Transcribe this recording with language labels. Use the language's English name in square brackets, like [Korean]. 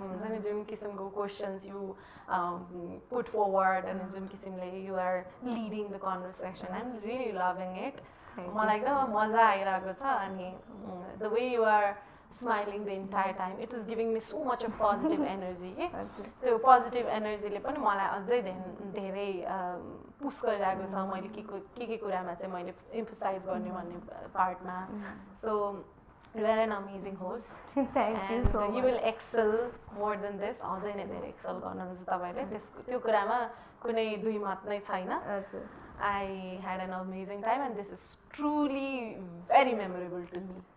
[Nepali] हुन्छ नि जुन किसिमको [English] Questions you put forward अनि जुन किसिमले you are leading the conversation, I am really loving it. [Nepali] मलाई एकदम मजा आइरहेको छ. अनि the way [English] You are smiling the entire time, it is giving me so much of positive energy. [Nepali] त्यो पोजिटिभ एनर्जीले पनि मलाई अझै धेरै पुस गरिरहेको छ. मैले के कुरामा चाहिँ मैले एम्फसाइज गर्ने भन्ने पार्टमा. [English] So you are an amazing host, and you will excel more than this. [Nepali] अझै नै धेरै एक्सेल गर्नुहुन्छ तपाईँले. त्यो कुरामा कुनै दुई मत नै छैन. [English] I had an amazing time, and this is truly very memorable to me.